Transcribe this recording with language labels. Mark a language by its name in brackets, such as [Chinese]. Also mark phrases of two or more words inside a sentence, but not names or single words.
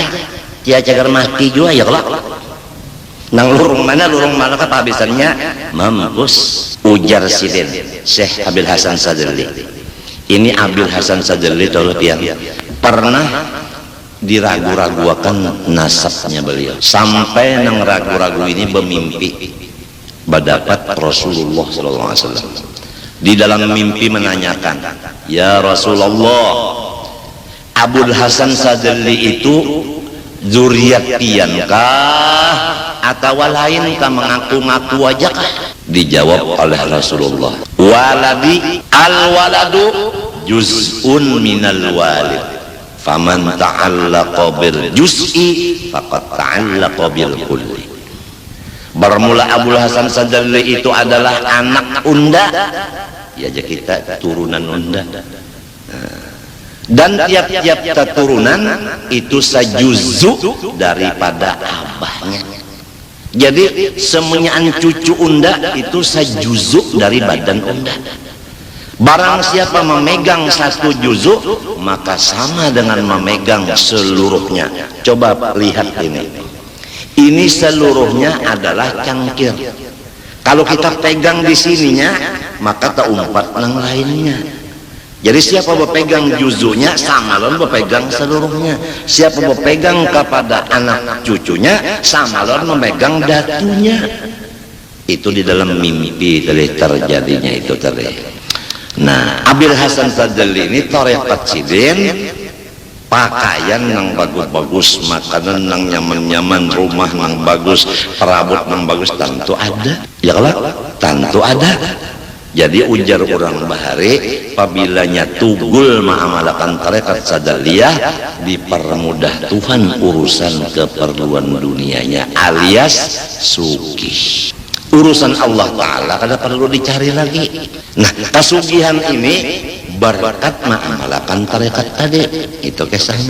[Banjar] Dia cagar mati juga ya kelak. Nang lurung mana kehabisannya mampus. Ujar sidin Syekh Abil Hasan Sadali. Ini Abil Hasan Sadali tahu tiang pernah diragu-raguakan nasabnya beliau, sampai nang ragu-ragu ini bermimpi berdapat Rasulullah SAW. Di dalam mimpi menanyakan, [Arabic] يا رسول الله, [Banjar] Abul Hasan Sadali itu zuriat piankah atau lain kah mengaku-ngaku aja kah? [Indonesian] Dijawab oleh Rasulullah, [Arabic] ولدي الولد جزء من الوالد، فمن تعلق بالجزء فقد تعلق بالكل. [Banjar] Bermula Abul Hasan Sadali itu adalah anak unda, ya aja kita turunan unda, dan tiap-tiap keturunan itu sejuzu daripada abahnya. Jadi semuanya cucu unda itu sejuzu dari badan unda. [Indonesian] Barang siapa memegang satu juzu, maka sama dengan memegang seluruhnya. Coba lihat ini. Ini seluruhnya adalah cangkir. [Banjar] Kalau kita pegang di sininya, maka tak umpat yang lainnya. Jadi siapa berpegang juzunya, sama lawan berpegang seluruhnya. Siapa berpegang kepada anak cucunya, sama lawan memegang datunya. [Indonesian] Itu di dalam mimpi terjadinya itu terjadi. [Banjar] Nah, Abil Hasan Sadali ini tarekat sidin, pakaian yang bagus-bagus, makanan yang nyaman-nyaman, rumah yang bagus, perabot yang bagus, tentu ada. [Indonesian] Ya kalau tentu ada. [Banjar] Jadi ujar orang bahari, apabila tugul ma'amalakan tarekat Sadaliyah, dipermudah Tuhan urusan keperluan dunianya, alias sugih. Urusan Allah Ta'ala kada perlu dicari lagi. Nah, kasugihan ini berkat ma'amalakan tarekat tadi, itu kisahnya.